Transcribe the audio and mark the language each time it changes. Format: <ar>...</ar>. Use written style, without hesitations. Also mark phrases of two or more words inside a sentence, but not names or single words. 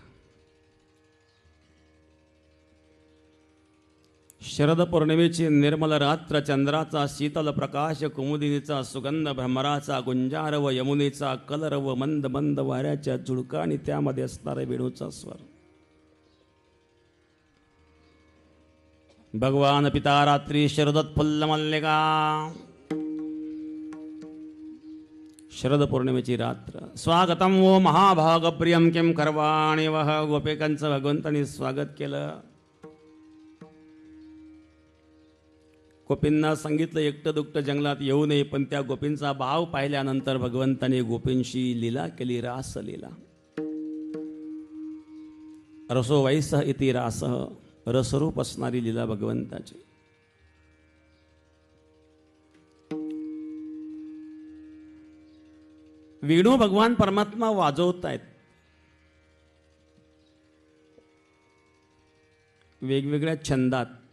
<mr>शरद पौर्णिमेची निर्मल रात्र, चंद्राचा शीतल प्रकाश, कुमुदिनीचा सुगंध, भ्रमराचा गुंजार व यमुनेचा कलर व मंद मंद वाऱ्याच्या झुळका आणि त्यामध्ये असणारा वेणूचा स्वर.</mr> <sa>भगवान पिता रात्री शरदोत्फुल्ल मल्लिका.</sa> <mr>शरद पौर्णिमेची रात्र.</mr> <sa>स्वागतम वो महाभाग प्रियम किम करवाणी वह.</sa> <mr>गोपिकांचं भगवंतांनी स्वागत केलं. गोपींना सांगितलं एकटं दुकटं जंगलात येऊ नये, पण त्या गोपींचा भाव पाहिल्यानंतर भगवंताने गोपींशी लीला केली, रास लीला.</mr> <sa>रसो वैसह इति रासः,</sa> <mr>रसरूप असणारी लीला भगवंताची. वेणू भगवान परमात्मा वाजवत आहेत. वेगवेगळ्या छंदात.</mr>